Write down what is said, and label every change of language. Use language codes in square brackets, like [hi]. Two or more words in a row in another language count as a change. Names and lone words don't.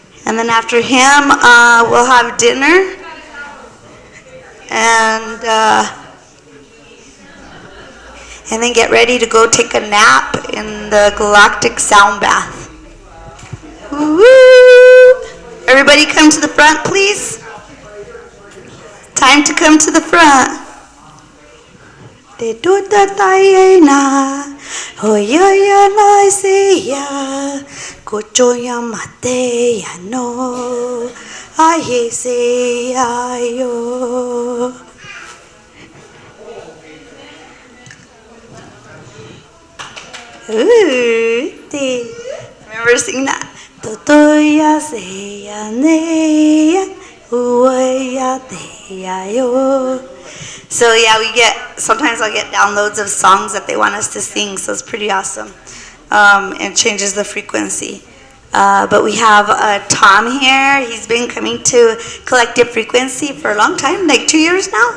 [en] And then after him, we'll have dinner. And then get ready to go take a nap in the Galactic sound bath. Woo-hoo! Everybody come to the front, please. Time to come to the front. Te tuta taina, hoya na seya, kochoya mate ya no, aye seya yo. Remember singing that? Totoya seya neya, uaya teya yo. So yeah, sometimes I'll get downloads of songs that they want us to sing, so it's pretty awesome. And changes the frequency. But we have Tom here. He's been coming to Collective Frequency for a long time, like 2 years now?